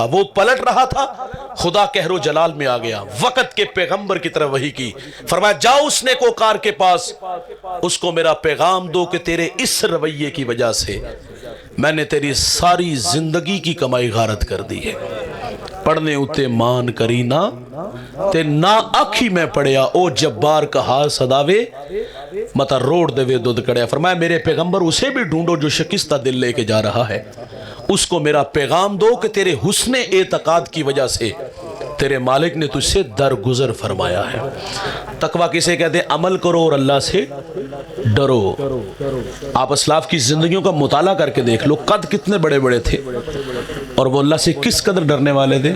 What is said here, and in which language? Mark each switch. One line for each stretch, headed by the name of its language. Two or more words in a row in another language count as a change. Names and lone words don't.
Urdu: وہ پلٹ رہا تھا، خدا قہر و جلال میں آ گیا، وقت کے پیغمبر کی طرف وحی کی، فرمایا جاؤ اس نیکوکار کے پاس، اس کو میرا پیغام دو کہ تیرے اس رویے کی وجہ سے میں نے تیری ساری زندگی کی کمائی غارت کر دی ہے۔
Punjabi: پڑھنے اتے مان کرینا تے نا آکھی میں پڑھیا، او جبار کہا صداوے متا روڑ دے وے دودھ کڑیا۔
Urdu: فرمایا میرے پیغمبر اسے بھی ڈھونڈو جو شکستہ دل لے کے جا رہا ہے، اس کو میرا پیغام دو کہ تیرے حسن اعتقاد کی وجہ سے تیرے مالک نے تجھ سے درگزر فرمایا ہے۔ تقویٰ کسے کہتے ہیں؟ عمل کرو اور اللہ سے ڈرو۔ آپ اسلاف کی زندگیوں کا مطالعہ کر کے دیکھ لو، قد کتنے بڑے بڑے تھے اور وہ اللہ سے کس قدر ڈرنے والے تھے۔